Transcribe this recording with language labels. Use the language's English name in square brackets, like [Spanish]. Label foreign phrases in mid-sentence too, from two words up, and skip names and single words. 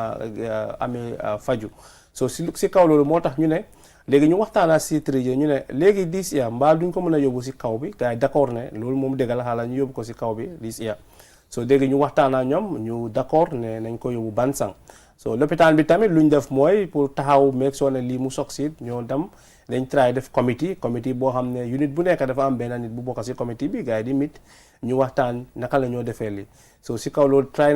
[Wolof] amee faju so si kaw loolu moo tax ñu ne léegi ñu waxtaanaa si trije ñu ne léegi [English] this year [Wolof] mbaa duñ ko mën a yóbbu si kaw bi gars yi d'accord ne loolu moom dëgg la xaaral ñu yóbbu ko si kaw bi [English] this year [Wolof] so léegi ñu waxtaanaa ñoom ñu d'accord ne nañ ko yóbbu Bansang so lopitaan bi tamit luñ def mooy pour taxaw meeg soo ne lii mu succeed ñoo dem dañ try def committee boo xam ne unit bu nekk dafa am benn nit bu bokk si committee bi gars yi di mit ñu waxtaan naka la ñoo defee lii so si kaw loolu try